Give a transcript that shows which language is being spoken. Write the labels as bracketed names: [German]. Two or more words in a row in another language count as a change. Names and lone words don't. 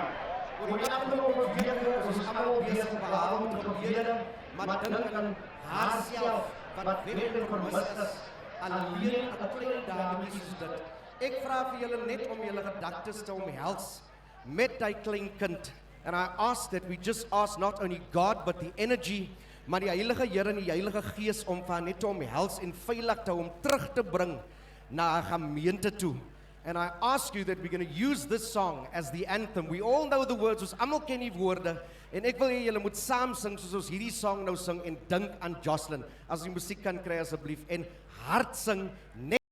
[Afrikaans] Oor die afgelope weke is ons almal besig behalwe met gebede, maar dink aan haarself wat weg en vermis is, alleen 'n klein dametjie soos dit. Ek vra vir julle net om julle gedagtes te omhels met daai klein kind. [English] And I ask that we just ask not only God but the energy, [Afrikaans] maar die Heilige Here en die Heilige Gees om van net te omhels en veilig te hom terug te bring na 'n gemeente toe. [English] And I ask you that we're going to use this song as the anthem. We all know the words, [Afrikaans] ons almal ken die woorde, en ek wil hê julle moet saam sing soos ons hierdie song nou sing en dink aan Jocelyn. As ons die musiek kan kry asseblief en hard sing net